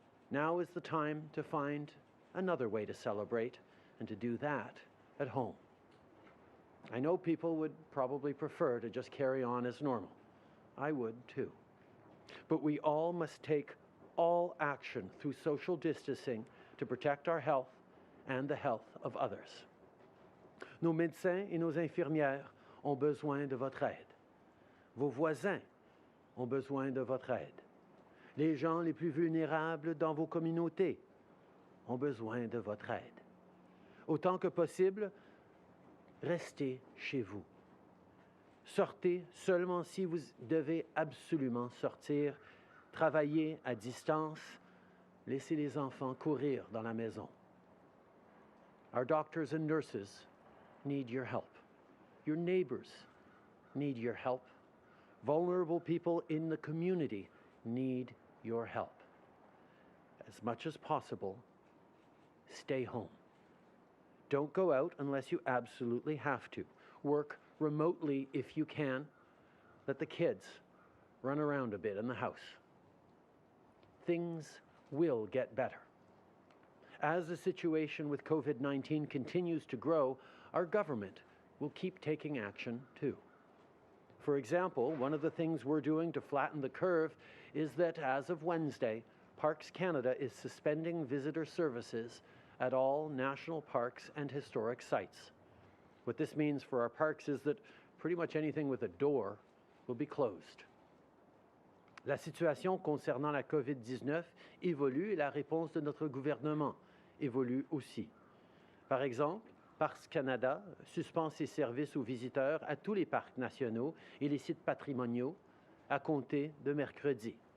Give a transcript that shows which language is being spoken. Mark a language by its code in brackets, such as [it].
[en] Now is the time to find another way to celebrate and to do that at home. I know people would probably prefer to just carry on as normal. I would too. But we all must take all action through social distancing to protect our health and the health of others. [fr] Nos médecins et nos infirmières ont besoin de votre aide. Vos voisins ont besoin de votre aide. Les gens les plus vulnérables dans vos communautés ont besoin de votre aide. Autant que possible, restez chez vous. Sortez seulement si vous devez absolument sortir. Travaillez à distance. Laissez les enfants courir dans la maison. [en] Our doctors and nurses need your help. Your neighbors need your help. Vulnerable people in the community need your help. As much as possible, stay home. Don't go out unless you absolutely have to. Work remotely if you can. Let the kids run around a bit in the house. Things will get better. As the situation with COVID-19 continues to grow, our government will keep taking action too. For example, one of the things we're doing to flatten the curve is that as of Wednesday, Parks Canada is suspending visitor services at all national parks and historic sites. What this means for our parks is that pretty much anything with a door will be closed. [fr] La situation concernant la COVID-19 évolue et la réponse de notre gouvernement évolue aussi. Par exemple, Parcs Canada suspend ses services aux visiteurs à tous les parcs nationaux et les sites patrimoniaux à compter de mercredi.